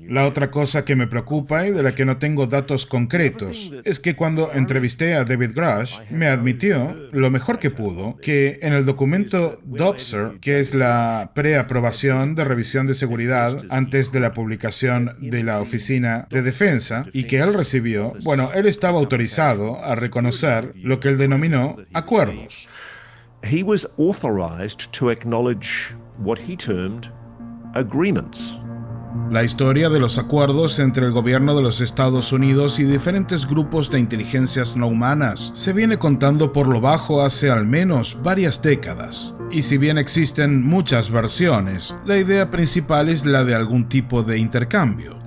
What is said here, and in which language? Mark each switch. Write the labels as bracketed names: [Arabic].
[Spanish] La otra cosa que me preocupa y de la que no tengo datos concretos es que cuando entrevisté a David Grush, me admitió, lo mejor que pudo, que en el documento DOPSER, que es la preaprobación de revisión de seguridad antes de la publicación de la Oficina de Defensa, y que él recibió, él estaba autorizado a reconocer lo que él denominó acuerdos. [English] He was authorized to acknowledge what he termed agreements. [Spanish] La historia de los acuerdos entre el gobierno de los Estados Unidos y diferentes grupos de inteligencias no humanas se viene contando por lo bajo hace al menos varias décadas. Y si bien existen muchas versiones, la idea principal es la de algún tipo de intercambio.